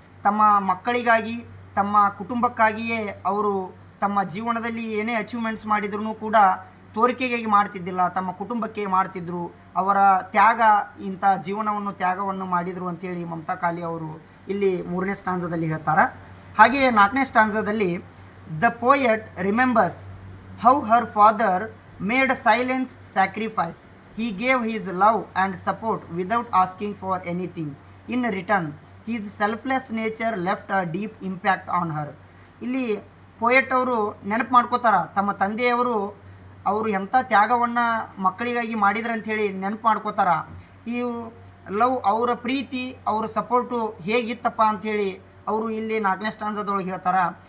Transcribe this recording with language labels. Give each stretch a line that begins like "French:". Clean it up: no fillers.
Kannada: ತಮ್ಮ ಮಕ್ಕಳಿಗಾಗಿ, ತಮ್ಮ ಕುಟುಂಬಕ್ಕಾಗಿಯೇ ಅವರು ತಮ್ಮ ಜೀವನದಲ್ಲಿ ಏನೇ ಅಚೀವ್ಮೆಂಟ್ಸ್ ಮಾಡಿದ್ರೂ ಕೂಡ ತೋರಿಕೆಗಾಗಿ ಮಾಡ್ತಿದ್ದಿಲ್ಲ, ತಮ್ಮ ಕುಟುಂಬಕ್ಕೆ ಮಾಡ್ತಿದ್ರು. ಅವರ ತ್ಯಾಗ, ಇಂಥ ತ್ಯಾಗವನ್ನು ಮಾಡಿದರು ಅಂತೇಳಿ ಮಮತಾ ಕಾಲಿ ಅವರು ಇಲ್ಲಿ 3ನೇ ಸ್ಟಾಂಜಾದಲ್ಲಿ ಹೇಳ್ತಾರೆ. ಹಾಗೆಯೇ 4ನೇ ಸ್ಟಾಂಜಾದಲ್ಲಿ
English: The poet remembers how her father made silence sacrifice. He gave his love and support without asking for anything in return. His selfless nature left a deep impact on her.
Kannada: ಇಲ್ಲಿ ಪೋಯೆಟ್ ಅವರು ನೆನಪು ಮಾಡ್ಕೋತಾರ ತಮ್ಮ ತಂದೆಯವರು ಅವರು ಎಂಥ ತ್ಯಾಗವನ್ನು ಮಕ್ಕಳಿಗಾಗಿ ಮಾಡಿದ್ರು ಅಂಥೇಳಿ ನೆನಪು ಮಾಡ್ಕೋತಾರ. ಈ ಲವ್, ಅವರ ಪ್ರೀತಿ, ಅವರ ಸಪೋರ್ಟು ಹೇಗಿತ್ತಪ್ಪ ಅಂಥೇಳಿ ಅವರು ಇಲ್ಲಿ 4ನೇ ಸ್ಟಾಂಜಾದೊಳಗೆ ಹೇಳ್ತಾರೆ.